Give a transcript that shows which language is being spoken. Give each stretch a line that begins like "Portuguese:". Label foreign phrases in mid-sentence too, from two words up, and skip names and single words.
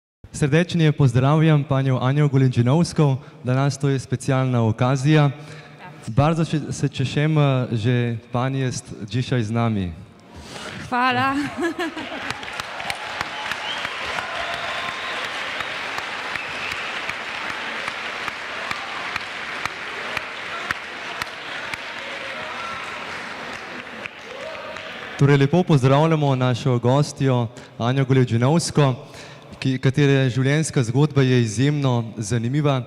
Polish: Srdečnije pozdrawiam panią Anię Golędzinowską. Dla nas to jest specjalna okazja. Bardzo się cieszymy, że pani jest dzisiaj z nami.
Slovenian: Hvala. Torej lepo pozdravljamo našo gostjo Anjo Golędzinowsko, katere življenjska zgodba je izjemno zanimiva.